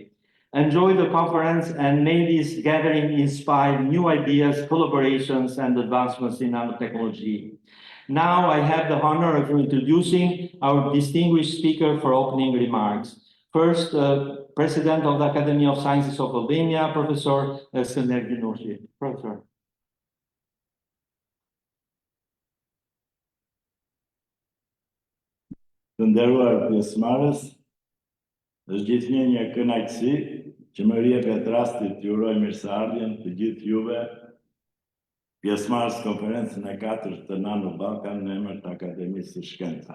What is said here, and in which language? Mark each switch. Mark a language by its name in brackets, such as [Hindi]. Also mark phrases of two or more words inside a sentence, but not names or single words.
[English] Enjoy the conference, and may this gathering inspire new ideas, collaborations, and advancements in nanotechnology. Now I have the honor of introducing our distinguished speaker for opening remarks. First, President of the Academy of Sciences of Albania, Professor Skender Gjinushi. Professor. [Albanian] Të nderuar pjesëmarrës, është gjithnjë një kënaqësi që më jepet rasti t'ju uroj mirëseardhjen të gjithë juve, pjesëmarrës konferencën e 4 të NanoBalkan në emër të Akademisë së Shkencave.